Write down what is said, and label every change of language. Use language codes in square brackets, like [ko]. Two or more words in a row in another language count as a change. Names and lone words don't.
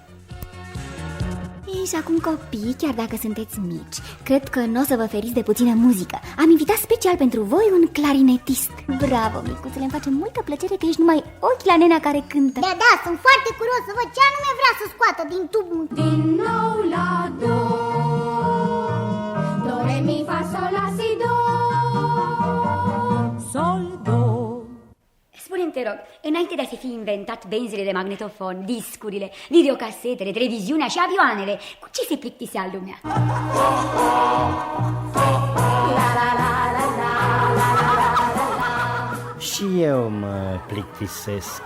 [ro] Și acum, copii, chiar dacă sunteți mici, cred că nu o să vă feriți de puțină muzică. Am invitat special pentru voi un clarinetist. Bravo, micuțule, îmi face multă plăcere că ești numai ochi la nenea care cântă. Da, sunt foarte curios să văd ce anume vrea să scoată din tub. Din nou la do, do, re, mi, fa, sol, la, si, do, sol, do. Spune-mi, te rog, înainte de a se fi inventat benzile de magnetofon, discurile, videocasetele, televiziunea și avioanele, cu ce se plictisea lumea? Și eu mă plictisesc.